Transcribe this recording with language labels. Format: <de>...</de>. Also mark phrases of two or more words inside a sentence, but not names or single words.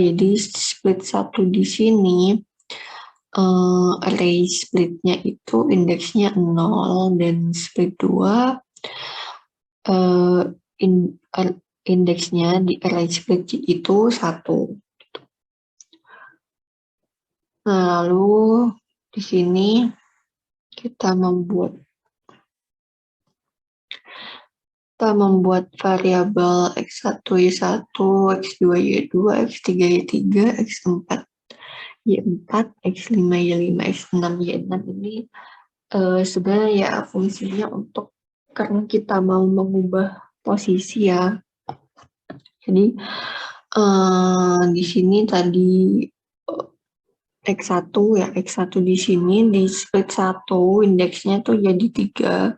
<id>Jadi split 1 di sini array splitnya itu indeksnya 0 dan split 2 indeksnya di array split itu 1. Nah, lalu di sini kita membuat variabel x1 y1, x2 y2, x3 y3, x4 y4, x5 y5, x6 y6 ini sebenarnya ya fungsinya untuk karena kita mau mengubah posisi ya. Jadi di sini tadi x1 ya, x1 di sini di split 1 indeksnya tuh jadi 3.</id>